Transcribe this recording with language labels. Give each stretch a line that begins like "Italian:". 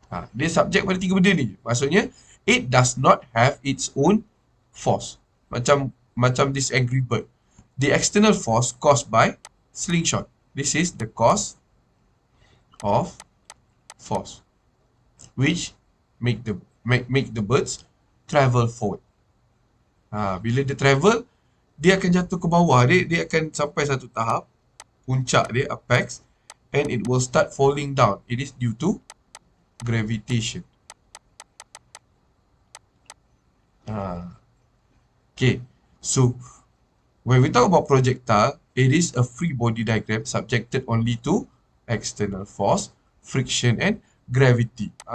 Malay: Dia subject pada tiga benda ni. Maksudnya,
English: it does not have its own force. Macam this Angry Bird. The external force caused by slingshot. This is the cause of force, which make the birds travel forward.
Malay: Bila dia travel, dia akan jatuh ke bawah. Dia akan sampai satu tahap, puncak dia, apex,
English: and it will start falling down. It is due to gravitation. Okay, so when we talk about projectile, it is a free body diagram subjected only to external force, friction and gravity.